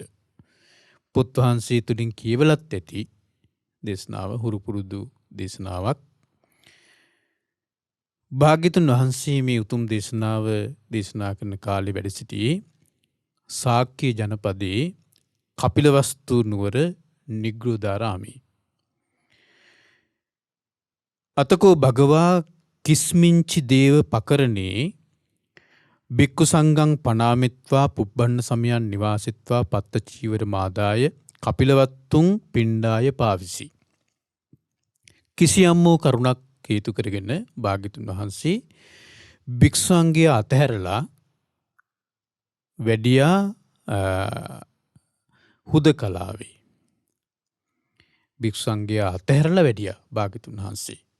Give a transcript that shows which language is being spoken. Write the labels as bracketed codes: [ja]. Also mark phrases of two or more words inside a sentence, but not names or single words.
[si] පොත් වහන්සේ තුලින් කියවලත් ඇති දේශනාව, හුරු පුරුදු දේශනාවක්. භාග්‍යතුන් වහන්සේ මේ උතුම් දේශනාව දේශනා කරන කාලේ වැඩ සිටියේ ශාක්‍ය ජනපදයේ කපිලවස්තු නුවර නිග්‍රෝධාරාමේ. [pi] අතකෝ භගවා කිස්මිංචි දේව පකරණේ බික්කු සංඝං පනාමිත්වා පුබ්බන්න සමයන් නිවාසිත්වා පත්ත චීවර මාදාය කපිලවත්තුන් පිණ්ඩාය පාවිසි. [si] කිසියම් වූ කරුණක් හේතු කරගෙන භාග්‍යතුන් වහන්සේ භික්ෂුන්ගේ අතහැරලා වැඩියා හුදකලාවේ. භික්ෂුන්ගේ අතහැරලා වැඩියා භාග්‍යතුන් වහන්සේ.